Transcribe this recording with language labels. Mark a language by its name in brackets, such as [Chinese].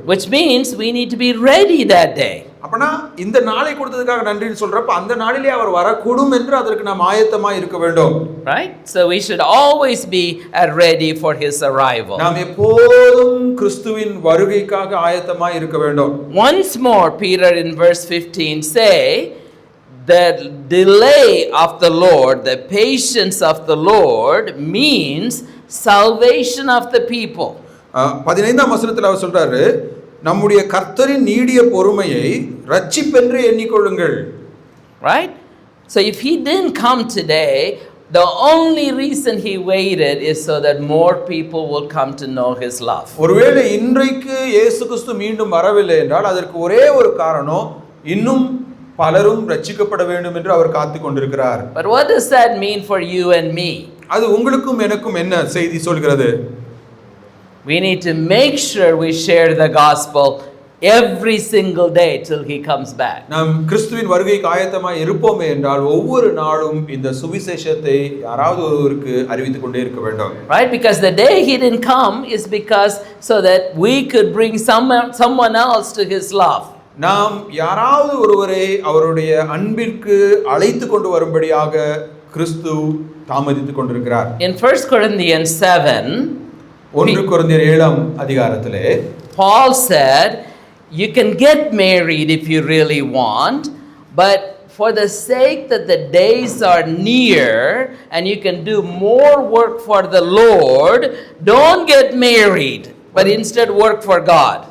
[English] Which means we need to be ready that day. [Tamil] அப்பனா இந்த நாளை கொடுத்ததுக்காக நன்றின்னு சொல்றப்ப அந்த நாளிலே அவர் வரக்கூடும் என்று அதற்கு நாம் ஆயத்தமா இருக்க வேண்டும். [English] Right? So we should always be ready for his arrival. [Tamil] நாம் எப்போதும் கிறிஸ்துவின் வருகைக்காக ஆயத்தமா இருக்க வேண்டும். [English] Once more Peter in verse 15 say, the delay of the Lord, the patience of the Lord means salvation of the people. [Tamil] 15ஆம் வசனத்தில் அவர் சொல்றாரு, நம்முடைய கர்த்தரின் நீடிய பொறுமையை ரட்சிப்பென்று எண்ணிக்கொள்ளுங்கள். [English] Right? So if he didn't come today, the only reason he waited is so that more people will come to know his love. [Tamil] ஒருவேளை இன்றைக்கு இயேசு கிறிஸ்து மீண்டும் வரவில்லை என்றால் அதற்கு ஒரே ஒரு காரணம், இன்னும் பலரும் ரட்சிக்கப்பட வேண்டும் என்று அவர் காத்துக் கொண்டிருக்கிறார். [English] But what does that mean for you and me? [Tamil] அது உங்களுக்கும் எனக்கும் என்ன செய்தி சொல்கிறது? [English] We need to make sure we share the gospel every single day till he comes back. [Tamil] நாம் கிறிஸ்துவின் வருகைக்கு ஆயத்தமாய் இருப்போமே என்றால் ஒவ்வொரு நாளும் இந்த சுவிசேஷத்தை யாராவது ஒருவருக்கு அறிவித்துக் கொண்டே இருக்க வேண்டும். [English] Right? Because the day he didn't come is because so that we could bring someone else to his love. [Tamil] நாம் யாராவது ஒருவரை அவருடைய அன்பிற்கு அழைத்து கொண்டு வரும்படியாக கிறிஸ்து தாமதித்துக் கொண்டிருக்கிறார். [English] In 1 Corinthians 7, [Tamil] 1 கொரிந்தியர் 7ஆம் அதிகாரத்திலே [English] Paul said, you can get married if you really want, but for the sake that the days are near and you can do more work for the Lord, don't get married, but instead work for God.